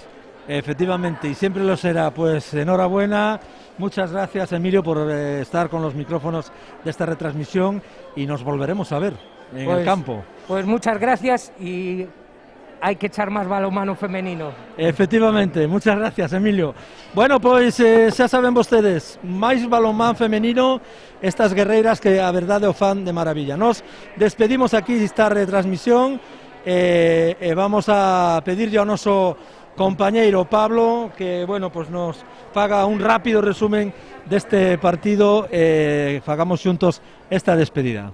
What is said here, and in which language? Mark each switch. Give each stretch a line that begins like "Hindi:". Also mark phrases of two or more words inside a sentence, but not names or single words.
Spanish: Efectivamente, y siempre lo será. Pues enhorabuena, muchas gracias Emilio por estar con los micrófonos de esta retransmisión, y nos volveremos a ver en el campo. Pues muchas gracias, y hay que echar más balonmano femenino. Efectivamente, muchas gracias Emilio.
Galician: Bueno, pois xa saben vostedes, máis balonmán femenino, estas guerreiras que a verdade o fan de maravilla.
Spanish: Nos despedimos
Galician: aquí desta retransmisión e vamos a pedirlle ao noso compañeiro Pablo que,
Spanish: bueno, pues
Galician: nos faga un rápido resumen deste partido e fagamos xuntos esta despedida.